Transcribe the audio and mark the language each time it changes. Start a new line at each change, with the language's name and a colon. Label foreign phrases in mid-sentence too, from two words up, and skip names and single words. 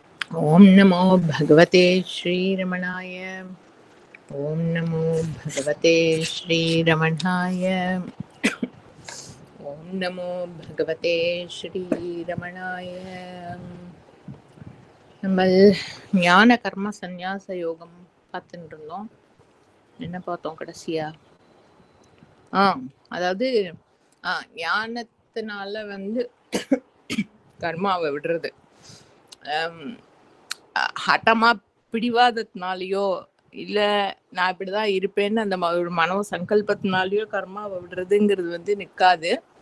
Sanskrit: ओम नमो भगवते श्रीरमणाय। ओम नमो भगवते श्रीरमणाय। ओम नमो भगवते श्रीरमणाय.
Tamil: நம்ம ஞான கர்ம சந்நியாச யோகம் பார்த்துட்டு இருந்தோம். என்ன பார்த்தோம் கடைசியா? அதாவது ஞானத்தினால வந்து கர்மாவை விடுறது, ஹட்டமா பிடிவாதத்தினாலேயோ இல்ல நான் இப்படிதான் இருப்பேன்னு அந்த ஒரு மனோ சங்கல்பத்தினாலேயோ கர்மாவை விடுறதுங்கிறது வந்து நிக்காது.